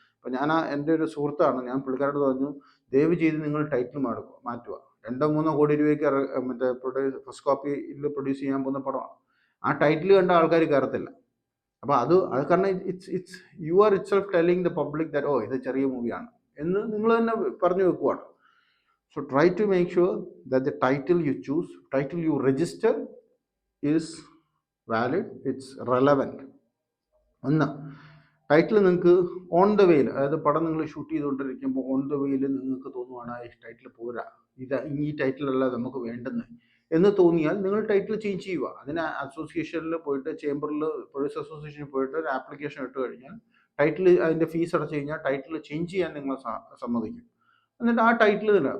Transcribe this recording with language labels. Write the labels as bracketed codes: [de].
[ml] അപ്പോൾ ഞാൻ എൻ്റെ ഒരു സുഹൃത്താണ്, ഞാൻ പുള്ളിക്കാരോട് പറഞ്ഞു, ദയവ് ചെയ്ത് നിങ്ങൾ ടൈറ്റിൽ മാറ്റുക. 2-3 കോടി രൂപയ്ക്ക് മറ്റേ ഫസ്റ്റ് കോപ്പിയിൽ പ്രൊഡ്യൂസ് ചെയ്യാൻ പോകുന്ന പടമാണ്. ആ ടൈറ്റിൽ കണ്ട ആൾക്കാർ കയറത്തില്ല. അപ്പോൾ അത് കാരണം [en] it's you are itself telling the public that [ml] ഇത് ചെറിയ മൂവിയാണ് എന്ന് നിങ്ങൾ തന്നെ പറഞ്ഞു വെക്കുവാണ്. [en] So try to make sure that the title you register is valid, it's relevant. [ml] ഒന്ന്, ടൈറ്റിൽ നിങ്ങൾക്ക് ഓൺ ദ വേയിൽ, അതായത് പടം നിങ്ങൾ ഷൂട്ട് ചെയ്തുകൊണ്ടിരിക്കുമ്പോൾ ഓൺ ദ വേയിൽ നിങ്ങൾക്ക് തോന്നുവാണ് ഈ ടൈറ്റിൽ പോരാ, ഈ ടൈറ്റിലല്ല നമുക്ക് വേണ്ടെന്ന് എന്ന് തോന്നിയാൽ നിങ്ങൾ ടൈറ്റിൽ ചേഞ്ച് ചെയ്യുക. അതിന് അസോസിയേഷനിൽ പോയിട്ട്, ചേംബറിൽ, പ്രൊഡ്യൂസർ അസോസിയേഷനിൽ പോയിട്ട് ഒരു ആപ്ലിക്കേഷൻ ഇട്ട് കഴിഞ്ഞാൽ ടൈറ്റിൽ, അതിൻ്റെ ഫീസ് അടച്ചു കഴിഞ്ഞാൽ ടൈറ്റിൽ ചേഞ്ച് ചെയ്യാൻ നിങ്ങൾ സമ്മതിക്കും. എന്നിട്ട് ആ ടൈറ്റിൽ തന്നെ.